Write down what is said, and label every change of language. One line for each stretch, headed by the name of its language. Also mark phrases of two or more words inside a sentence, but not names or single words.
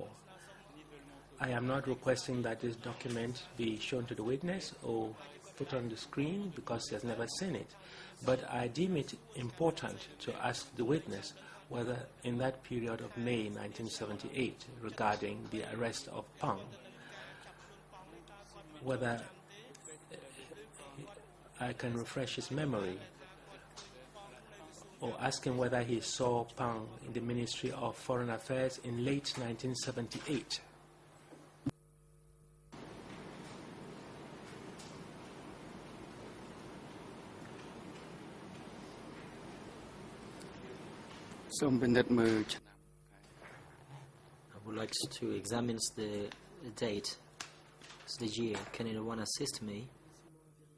English: I am not requesting that this document be shown to the witness or put on the screen because he has never seen it, but I deem it important to ask the witness whether in that period of May 1978 regarding the arrest of Pang, whether I can refresh his memory or ask him whether he saw Pang in the Ministry of Foreign Affairs in late 1978.
Khmer: សូមពិនិត្យមើលឆ្នាំ
English: I would like to examine the date, the year. Can anyone assist me?